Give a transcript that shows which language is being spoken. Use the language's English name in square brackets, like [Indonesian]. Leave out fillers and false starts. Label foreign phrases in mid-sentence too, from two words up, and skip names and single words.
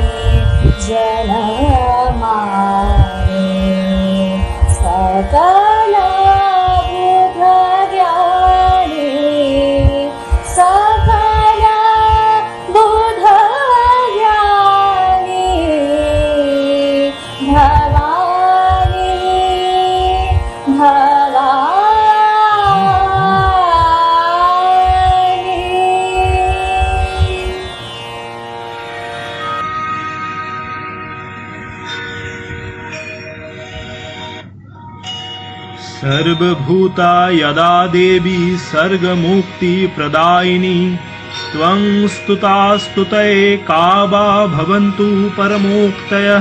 [Bangla] জনমানি, সকল বুধ জ্ঞানী, সকল বুধ জ্ঞানী, ভবানী ভবানী। [Sanskrit] सर्वभूता यदा देवी सर्गमुक्ति प्रदायिनी, त्वं स्तुतास्तुतये का वा भवन्तु परमोक्तयः।